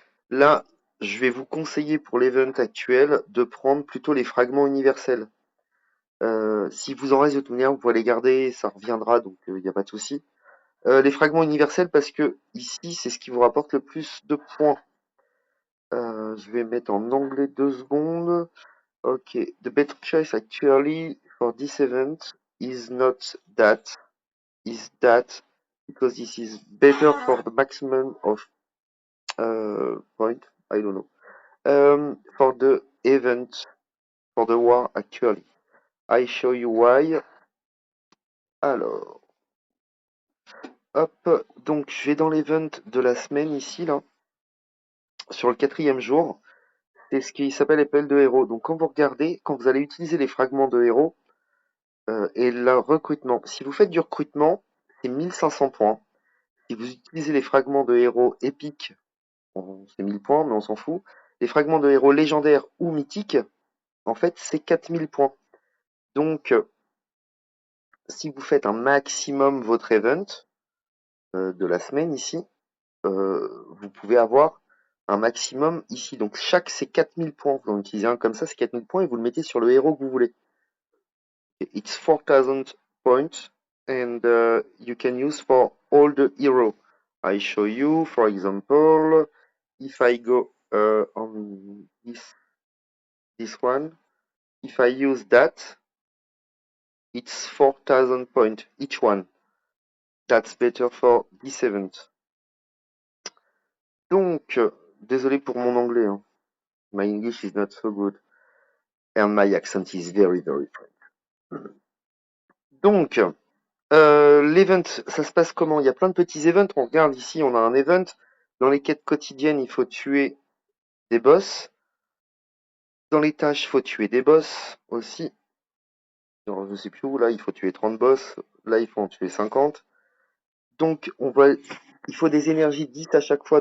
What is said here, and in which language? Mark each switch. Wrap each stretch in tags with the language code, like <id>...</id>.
<fr>Là, je vais vous conseiller pour l'event actuel de prendre plutôt les fragments universels. Si vous en reste de toute manière, vous pouvez les garder, ça reviendra, donc il n'y a pas de souci. Les fragments universels parce que ici, c'est ce qui vous rapporte le plus de points. Je vais mettre en anglais 2 secondes.</fr> <en>Ok, the better choice actually for this event is not that, is that, because this is better for the maximum of point. I don't know. For the event, for the war actually. I show you why.</en> <fr>Alors, hop, donc je vais dans l'event de la semaine ici, là, sur le 4e jour. C'est ce qui s'appelle Appel de héros. Donc quand vous regardez, quand vous allez utiliser les fragments de héros et le recrutement, si vous faites du recrutement, c'est 1500 points. Si vous utilisez les fragments de héros épiques, c'est 1000 points, mais on s'en fout. Les fragments de héros légendaires ou mythiques, en fait, c'est 4000 points. Donc, si vous faites un maximum votre event de la semaine ici, vous pouvez avoir un maximum ici. Donc chaque c'est 4000 points. Vous en utilisez un comme ça, c'est 4000 points et vous le mettez sur le héros que vous voulez.</fr> <en>It's 4000 points and you can use for all the hero. I show you, for example, if I go on this one, if I use that, it's 4000 points each one. That's better for this event.</en> <fr>Donc, désolé pour mon anglais, hein.</fr> <en>My English is not so good. And my accent is very, very French.</en> <fr>Donc, l'event, ça se passe comment? Il y a plein de petits events. On regarde ici, on a un event. Dans les quêtes quotidiennes, il faut tuer des boss. Dans les tâches, il faut tuer des boss aussi. Alors, je sais plus où, là, il faut tuer 30 boss. Là, il faut en tuer 50. Donc, il faut des énergies 10 à chaque fois.</fr>